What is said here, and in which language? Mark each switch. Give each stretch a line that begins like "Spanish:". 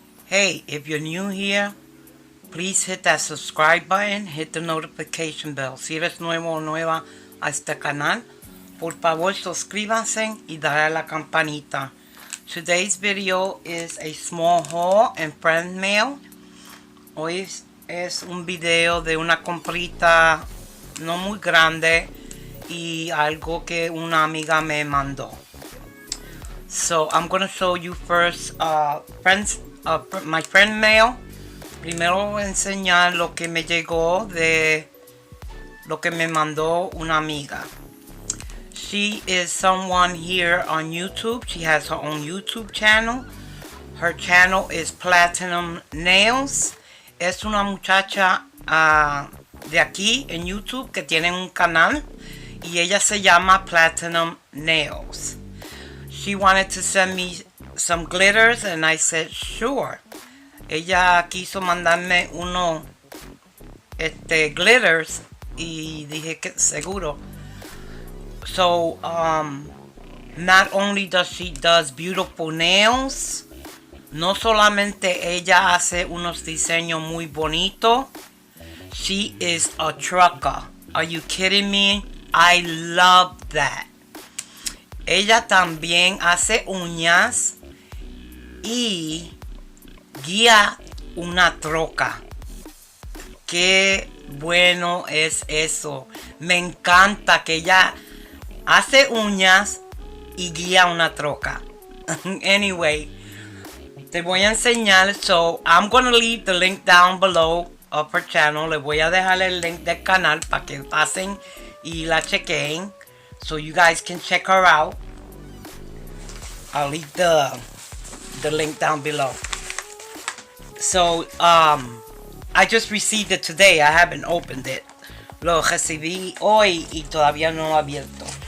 English: Hey, if you're new here, please hit that subscribe button, hit the notification bell.
Spanish: Si eres nuevo o nueva a este canal, por favor suscríbanse y dale a la campanita.
English: Today's video is a small haul and friend mail.
Spanish: Hoy es un video de una comprita no muy grande y algo que una amiga me mandó.
English: So I'm gonna show you first my friend mail.
Spanish: Primero voy a enseñar lo que me llegó de lo que me mandó una amiga.
English: She is someone here on YouTube. She has her own YouTube channel. Her channel is Platinum Nails.
Spanish: Es una muchacha de aquí en YouTube que tiene un canal y ella se llama Platinum Nails.
English: She wanted to send me some glitters and I said sure.
Spanish: Ella quiso mandarme uno glitters y dije que seguro.
English: So not only does she does beautiful nails,
Spanish: no solamente ella hace unos diseños muy bonitos.
English: She is a trucker. Are you kidding me? I love that.
Spanish: Ella también hace uñas y guía una troca. Qué bueno es eso. Me encanta que ella hace uñas y guía una troca.
English: Anyway,
Spanish: te voy a enseñar.
English: So, I'm gonna leave the link down below of her channel.
Spanish: Le voy a dejar el link del canal para que pasen y la chequen.
English: So you guys can check her out. I'll leave the link down below. So I just received it today. I haven't opened it.
Spanish: Lo recibí hoy y todavía no lo he abierto.